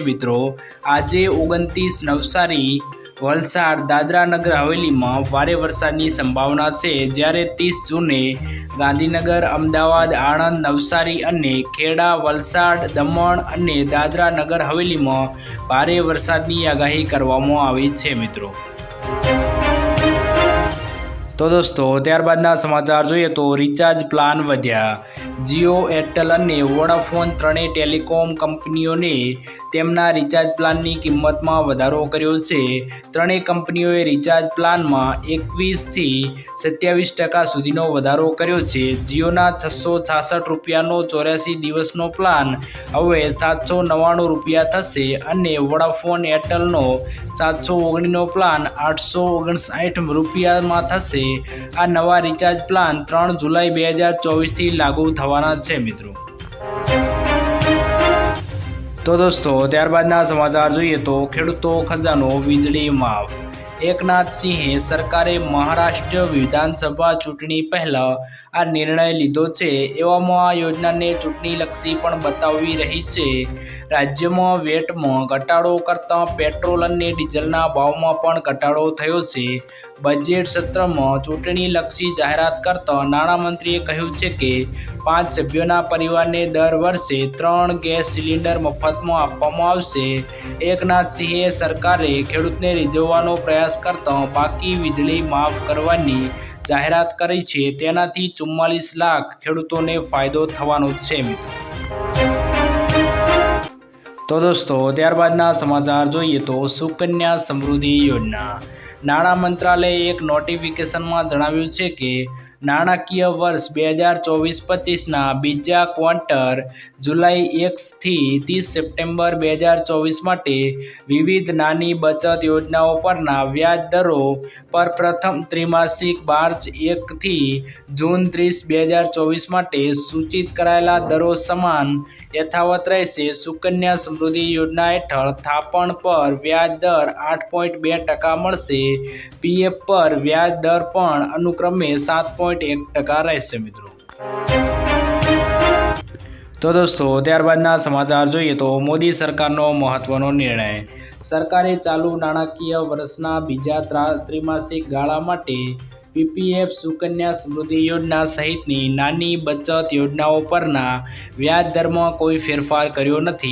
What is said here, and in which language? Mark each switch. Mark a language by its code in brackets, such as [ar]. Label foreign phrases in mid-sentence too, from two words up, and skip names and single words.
[gu] મિત્રો, આજે 29 નવસારી, વલસાડ, દાદરા નગર હવેલી મેં ભારે વરસાદની સંભાવના હૈ, જ્યારે 30 જૂને ગાંધીનગર, અમદાવાદ, આણંદ, નવસારી અને ખેડા, વલસાડ, દમણ અને દાદરા નગર હવેલી મેં ભારે વરસાદની આગાહી કરવામાં આવી છે। મિત્રો, તો દોસ્તો ત્યારબાદના સમાચાર જોઈએ તો રિચાર્જ પ્લાન વધ્યા। जियो, એરટેલ અને વોડાફોન ત્રણેય ટેલિકોમ કંપનીઓને તેમના રિચાર્જ પ્લાનની કિંમતમાં વધારો કર્યો છે। ત્રણેય કંપનીઓએ રિચાર્જ પ્લાનમાં 21 થી 27% સુધીનો વધારો કર્યો છે। जियोना 666 રૂપિયાનો 84 દિવસનો પ્લાન હવે 799 રૂપિયા થશે અને વોડાફોન એરટેલનો 719નો प्लान 859 રૂપિયાमां थशे। આ નવા રિચાર્જ પ્લાન 3 જુલાઈ 2024 થી લાગુ થવાના છે। મિત્રો, તો દોસ્તો ત્યારબાદના સમાચાર જોઈએ તો ખેડૂતો ખજાનો वीजળી माफ। એકનાથ સિંહે સરકારે મહારાષ્ટ્ર વિધાનસભા ચૂંટણી પહેલા આ નિર્ણય લીધો છે। એવામાં આ યોજનાને ચૂંટણીલક્ષી પણ બતાવી રહી છે। રાજ્યમાં વેટમાં ઘટાડો કરતા પેટ્રોલ અને ડીઝલના ભાવમાં પણ ઘટાડો થયો છે। બજેટ સત્રમાં ચૂંટણીલક્ષી જાહેરાત કરતા નાણામંત્રીએ કહ્યું છે કે 5 સભ્યોના પરિવારને દર વર્ષે 3 ગેસ સિલિન્ડર મફતમાં આપવામાં આવશે। એકનાથ સિંહે સરકારે ખેડૂતને રીઝવવાનો પ્રયાસ કરતા બાકી वीजળી માફ કરવાની જાહેરાત કરી છે, તેનાથી 44 લાખ ખેડૂતોને ફાયદો થવાનો છે। તો દોસ્તો ત્યારબાદના સમાચાર જોઈએ તો સુકન્યા સમૃદ્ધિ યોજના। નાણાં મંત્રાલયે એક નોટિફિકેશનમાં જણાવ્યું છે કે नाણાકીય વર્ષ 2024-25ના બીજા ક્વાર્ટર જુલાઈ 1 થી 30 સપ્ટેમ્બર 2024 માટે વિવિધ નાની બચત યોજનાઓ પરના વ્યાજ દરો પર પ્રથમ ત્રિમાસિક માર્ચ 1 થી જૂન 30, 2024 માટે સૂચિત કરાયેલા દરો સમાન યથાવત રહેશે। સુકન્યા સમૃદ્ધિ યોજના હેઠળ થાપણ પર વ્યાજ દર 8.2% મળશે। પીએફ પર વ્યાજ દર પણ અનુક્રમે 7.1% રહેશે। મિત્રો, તો દોસ્તો ત્યારબાદના સમાચાર જોઈએ તો મોદી સરકારનો મહત્વનો નિર્ણય। સરકારે ચાલુ નાણાકીય વર્ષના બીજા ત્રિમાસિક ગાળા માટે પીપીએફ, સુકન્યા સમૃદ્ધિ યોજના સહિતની નાની બચત યોજનાઓ પરના વ્યાજ દરમાં કોઈ ફેરફાર કર્યો નથી।